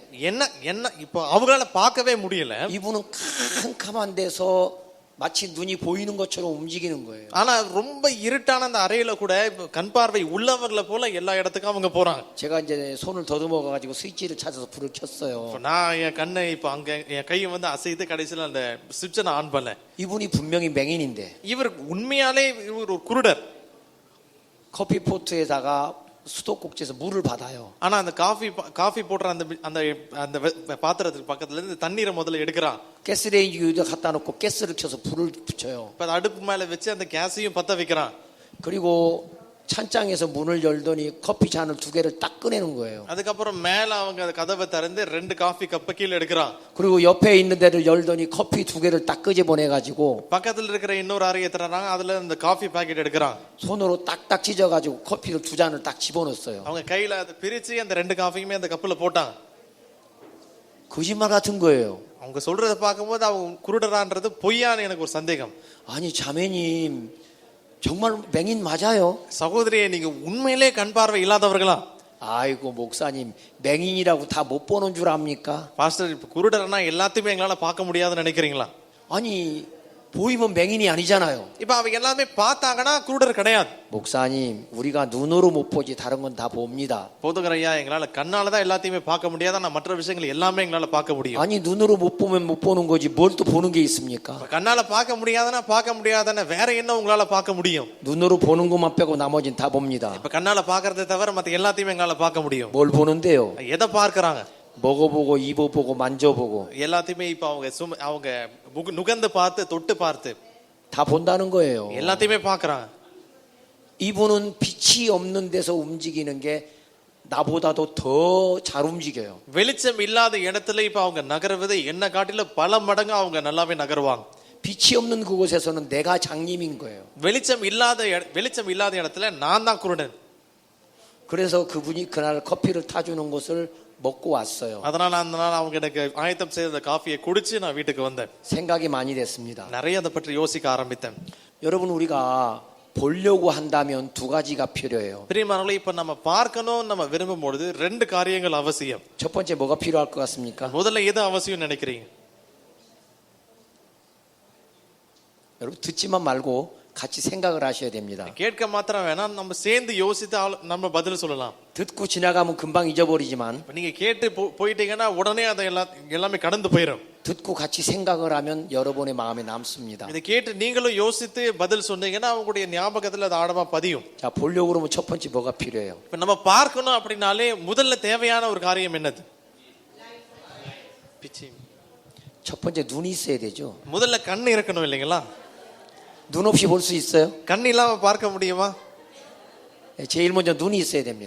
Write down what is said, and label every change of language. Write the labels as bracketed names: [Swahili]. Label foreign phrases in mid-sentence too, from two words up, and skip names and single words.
[Tamil] என்ன என்ன இப்போ அவங்களால பார்க்கவே முடியல. [Korean] 이분은 캄캄한 데서 마치 눈이 보이는 것처럼 움직이는 거예요. [Tamil] ஆனா ரொம்ப இருட்டான அந்த அறையில கூட கண் பார்வை உள்ளவங்கள போல எல்லா இடத்துக்கும் அவங்க போறாங்க. [Korean] 제가 이제 손을 더듬어 가지고 스위치를 찾아서 불을 켰어요. [Tamil] நான் என் கண்ணை இப்ப அங்க என் கையை வந்து அசைத்து கடைசியில அந்த சுவிட்சை நான் ஆன் பண்ணேன். [Korean] 이분이 분명히 맹인인데 [Tamil] இவர் உண்மையாலே இவர் ஒரு குருடர். [Korean] 커피 포트에다가 수도꼭지에서 물을 받아요. [Tamil] ஆனா அந்த காஃபி போடுற அந்த அந்த அந்த பாத்திரத்துக்கு பக்கத்துல இருந்து தண்ணீரை முதல்ல எடுக்கிறான். [Korean] 가스레인지 위에 갖다 놓고 가스를 켜서 불을 붙여요. [Tamil] இப்ப அடுப்பு மேல வச்சு அந்த கேஸையும் பத்த வைக்கிறான். [Korean] 그리고 찬장에서 문을 열더니 커피 잔을 2개를 딱 꺼내는 거예요. [Tamil] அதுக்கப்புறம் மேல அவங்க கதவை திறந்து 2 [English] coffee cup [Tamil] கீழ எடுக்கிறான். [Korean] 그리고 옆에 있는 데를 열더니 커피 2개를 딱 끄집어내 가지고 [Tamil] பக்கத்துல இருக்கிற இன்னொரு அறையை திறறாங்க. அதுல அந்த [English] coffee packet [Tamil] எடுக்கிறான். [Korean] 손으로 딱딱 찢어 가지고 커피를 2잔을 딱 집어넣었어요. [Tamil] அவங்க கையில அதை பிரிச்சு அந்த 2 காஃபியுமே அந்த கப்புல போட்டாங்க. [Korean] 거짓말 같은 거예요. [Tamil] அவங்க சொல்றத பார்க்கும்போது அவங்க குருடரான்றது பொய்யான்னு எனக்கு ஒரு சந்தேகம். [Korean] 아니 자매님 정말 맹인 맞아요? [Tamil] சகோதரியே நீங்க உண்மையிலே கண் பார்வை இல்லாதவர்களா? [Korean] 아이고 목사님 맹인이라고 다 못 보는 줄 압니까? [Tamil] பாஸ்டர் இப்ப குருடர்னா எல்லாத்தையுமே எங்களால பார்க்க முடியாதுன்னு நினைக்கிறீங்களா? [Korean] 아니 보이면 맹인이 아니잖아요. [Tamil] இப்ப அவங்க எல்லாமே பார்த்தாங்கன்னா குருடர் கிடையாது. [Korean] 목사님 우리가 눈으로 못 보지 다른 건 다 봅니다. [Tamil] போதுங்கரையா எங்களால கண்ணால தான் எல்லாத்தையுமே பார்க்க முடியாது. ஆனா மற்ற விஷயங்கள் எல்லாமே எங்களால பார்க்க முடியும். [Korean] 아니 눈으로 못 보면 못 보는 거지 뭘 또 보는 게 있습니까? [Tamil] கண்ணால பார்க்க முடியாதுன்னா பார்க்க முடியாதுன்னா வேற என்ன உங்களால பார்க்க முடியும்? [Korean] 눈으로 보는 것만 빼고 나머지는 다 봅니다. [Tamil] இப்ப கண்ணால பார்க்கறதை தவிர மத்த எல்லாத்தையுமே எங்களால பார்க்க முடியும். [Korean] 뭘 보는데요? [Tamil] எதை பார்க்கறாங்க? [Korean] 먹어보고 입어보고 만져보고 [Tamil] எல்லாத்தையுமே இப்ப அவங்க நுகர்ந்து பார்த்து தொட்டு பார்த்து [Korean] 다 본다는 거예요. [Tamil] எல்லாத்தையுமே பார்க்கறாங்க. [Korean] 이분은 빛이 없는 데서 움직이는 게 나보다도 더 잘 움직여요. [Tamil] வெளிச்சம் இல்லாத இடத்துல இப்ப அவங்க நகர்வது என்ன காட்டில பல மடங்கு அவங்க நல்லாவே நகருவாங்க. [Korean] 빛이 없는 그곳에서는 내가 장님인 거예요. [Tamil] வெளிச்சம் இல்லாத இடத்துல நான் தான் குருடன். [Korean] 그래서 그분이 그날 커피를 타주는 것을 먹고 왔어요. [Tamil] அதனால அந்த நாள் அவங்க எனக்கு ஆயத்தம் செய்த காஃபியை குடிச்சு நான் வீட்டுக்கு வந்தேன். [Korean] 생각이 많이 됐습니다. [Tamil] நிறைய அதை பற்றி யோசிக்க ஆரம்பித்தேன். [Korean] 여러분 우리가 보려고 한다면 2가지가 필요해요. [Tamil] பிரியமானவர்களே இப்ப நம்ம பார்க்கணும் நம்ம விரும்பும் பொழுது 2 காரியங்கள் அவசியம். [Korean] 첫 번째 뭐가 필요할 것 같습니까? [Tamil] முதல்ல எது அவசியம் நினைக்கிறீங்க? [Korean] 여러분 듣지만 말고 같이 생각을 하셔야 됩니다. [Tamil] கேட்க மாத்திரம் வேணாம், நம்ம சேர்ந்து யோசித்து நம்ம பதில் சொல்லலாம். [Korean] 듣고 지나가면 금방 잊어버리지만 [Tamil] நீங்க கேட்டு போயிட்டீங்கன்னா உடனே அதை எல்லாமே கடந்து போயிடும். [Korean] 듣고 같이 생각을 하면 여러분의 마음에 남습니다. [Tamil] இதை கேட்டு நீங்களும் யோசித்து பதில் சொன்னீங்கன்னா உங்களுடைய ஞாபகத்துல அது ஆழமா பதியும். [Korean] 자 보려고 그러면 첫 번째 뭐가 필요해요? [Tamil] இப்ப நம்ம பார்க்கணும் அப்படினாலே முதல்ல தேவையான ஒரு காரியம் என்னது? [Korean] 첫 번째 눈이 있어야 되죠. [Tamil] முதல்ல கண் இருக்கணும் இல்லைங்களா? [Korean] 눈 없이 볼 수 있어요? [Tamil] கண் இல்லாம பார்க்க முடியுமா? [Korean] 제일 먼저 눈이 있어야 됩니다.